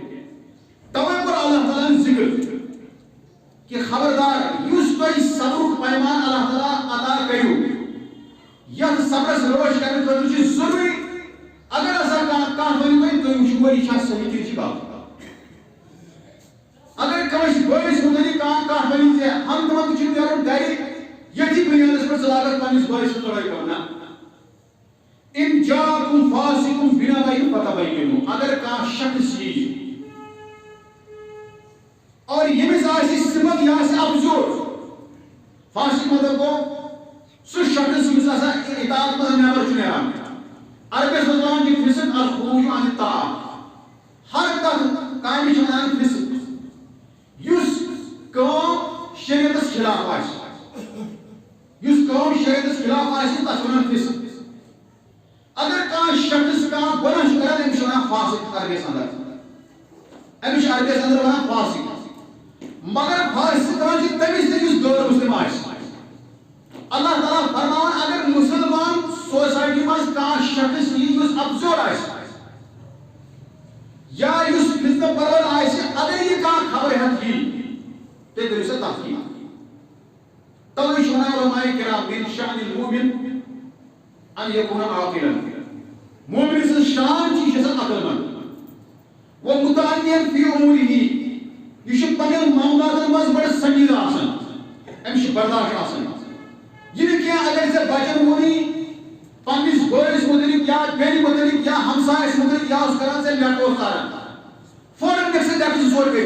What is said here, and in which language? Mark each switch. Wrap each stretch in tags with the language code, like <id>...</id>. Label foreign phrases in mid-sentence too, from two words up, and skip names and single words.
<ks>توے کوٚر اللہ تعالیٰ ذکر کہ خبردار یُس تۄہہِ صبرُک پیمان اللہ تعالیٰ عطا کٔرِو یتھ صبرس رٲچھ کرنہٕ خٲطرٕ چھُ ضروٗری اگر ہسا کانٛہہ ؤنِو تُہۍ وٕچھِو یہِ چھا صحیح کِنہٕ یہِ چھِ غلط. اگر کٲنٛسہِ بٲیِس مُتعلِق کانٛہہ ونہِ ژےٚ ہم تمن چھُ نیرُن گرِ ییٚتھی بُنیادس پٮ۪ٹھ ژٕ لاگکھ پننِس بٲیِس سۭتۍ لڑٲے کرُن. نہ.</ks> <ar>ان جاءکم فاسق بنبأ فتبینوا.</ar> <ks>اگر کانٛہہ شخص یی اور ییٚمِس آسہِ صفت یہِ آسہِ افضوٗر. فاسق مطلب گوٚو سُہ شخص یُس آسان اطاعت منٛز نٮ۪بر چھُ نیران. عربس منٛز ونان چھِ</ks> <ar>فسق الخروج عن الطاعة.</ar> <ks>ہر تتھ کامہِ چھِ ونان فسق یُس کٲم شریعتس خلاف آسہِ. یُس کٲم شریعتس خلاف آسہِ تتھ چھِ ونان فسق. اگر کانٛہہ شخص کانٛہہ گۄناہ چھُ کران أمِس چھِ ونان فاسق عربس اندر. أمِس چھِ عربس اندر ونان فاسق. مگر فاسق دپان چھِ تٔمِس تہِ یُس غٲر مسلم آسہِ. اللہ تعالیٰ فرماوان اگر مسلمان سوسائٹی منٛز کانٛہہ شخص یی یُس افضوٗر آسہِ یا یُس فتنہٕ پرور آسہِ اگر یہِ کانٛہہ خبر ہٮ۪تھ یی تیٚلہِ کٔرِو سا تحقیق. توے چھِ ونان علماء کرام</ks> <ar>من شأن المؤمن ان یکون عاقلا.</ar> <ks>مومن سٕنٛز شان چھِ یہِ چھِ آسان عقل مند.</ks> <ar>ومتعنین فی امورہ.</ar> <ks>یہ چھُ پننٮ۪ن معاملاتن منٛز بڑٕ سنجیدٕ آسان. أمِس چھُ برداشت آسان. یہِ نہٕ کینٛہہ اگر ژےٚ بچن ووٚنُے پننِس بٲیِس متعلق یا بیٚنہِ متعلق یا ہمسایس متعلق یا اوس کران ژےٚ لیٚکھ اوس تاران فوراً دِکھ ژٕ لیٚکھٕ زٕ ژور کٔرِتھ.</ks>